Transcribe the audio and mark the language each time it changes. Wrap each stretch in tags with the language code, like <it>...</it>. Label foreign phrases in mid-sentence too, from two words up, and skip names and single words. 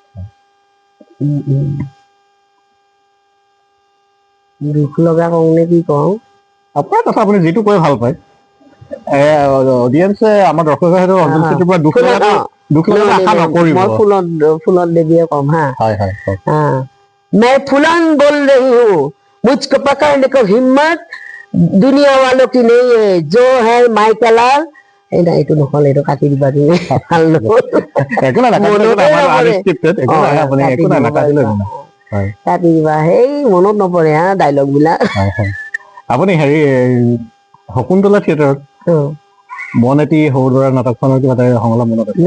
<as>দুখ লগা কওঁ নে কি কওঁ? আপোনাৰ কথা, আপুনি যিটো কৈ ভাল পায়। অডিয়েন্সে, আমাৰ দৰ্শকে হয়তো অঞ্জলি চেত্ৰীৰ পৰা দুখ লগা আশা নকৰিব। মই ফুলন দেৱীয়ে কম হা। হয় হয়।</as> <hi>मैं फुलन बोल रही हूँ, मुझको पकड़ने को हिम्मत दुनिया वालों की नहीं है, जो है माइकलाल।</hi> <as>এইটো নহ'ল, এইটো কাটি দিবা তুমি। ভাল নহ'ল, কাটি দিবা, সেই মনত নপৰে হা ডাইলগ বিলাক। আপুনি হেৰি শকুন্তলা থিয়েটাৰত মন এটি সৰু ল'ৰা নাটকখনৰ কিবা এটা সংলাপ মনত আছে?</as>